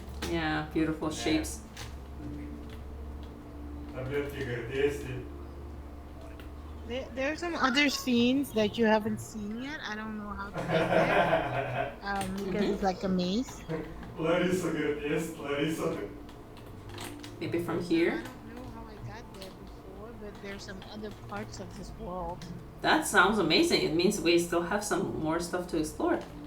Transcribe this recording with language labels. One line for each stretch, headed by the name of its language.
English: Yeah, beautiful shapes.
Russian: Таблетки, говорит, есть ли?
English: There are some other scenes that you haven't seen yet. I don't know how to get there. Because it's like a maze.
Russian: Лариса, говорит, есть, Лариса.
English: Maybe from I here. don't know how I got there before, but there's some other parts of this world. That sounds amazing. It means we still have some more stuff to explore.